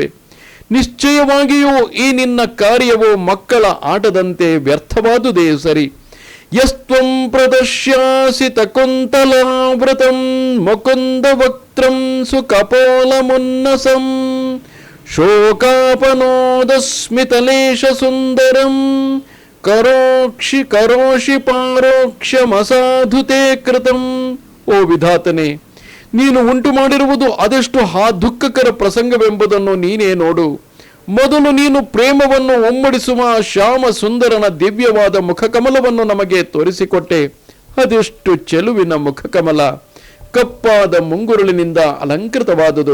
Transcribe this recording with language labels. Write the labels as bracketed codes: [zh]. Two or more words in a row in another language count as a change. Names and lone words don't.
[kn] ನಿಶ್ಚಯವಾಗಿಯೂ ಈ ನಿನ್ನ ಕಾರ್ಯವು ಮಕ್ಕಳ ಆಟದಂತೆ ವ್ಯರ್ಥವಾದುದೇ ಸರಿ. [sa] ಯಸ್ತ್ವಂ ಪ್ರದಶ್ಯಾಸಿ ಕುಂತಲಾವೃತಂ ಮುಕುಂದ ವಕ್ತ್ರಂ ಸುಕಪೋಲಮುನ್ನಸಂ ಶೋಕಾಪನೋದಸ್ಮಿತಲೇಶ ಸುಂದರಂ ಕರೋಷಿ ಪಾರೋಕ್ಷಮಸಾಧುತೆ ಕೃತಂ. [kn] ಓ ವಿಧಾತನೇ, ನೀನು ಉಂಟು ಮಾಡಿರುವುದು ಅದೆಷ್ಟು ದುಃಖಕರ ಪ್ರಸಂಗವೆಂಬುದನ್ನು ನೀನೇ ನೋಡು. ಮೊದಲು ನೀನು ಪ್ರೇಮವನ್ನು ಒಮ್ಮಡಿಸುವ ಶ್ಯಾಮ ಸುಂದರನ ದಿವ್ಯವಾದ ಮುಖಕಮಲವನ್ನು ನಮಗೆ ತೋರಿಸಿಕೊಟ್ಟೆ. ಅದೆಷ್ಟು ಚೆಲುವಿನ ಮುಖಕಮಲ! ಕಪ್ಪಾದ ಮುಂಗುರುಳಿನಿಂದ ಅಲಂಕೃತವಾದುದು.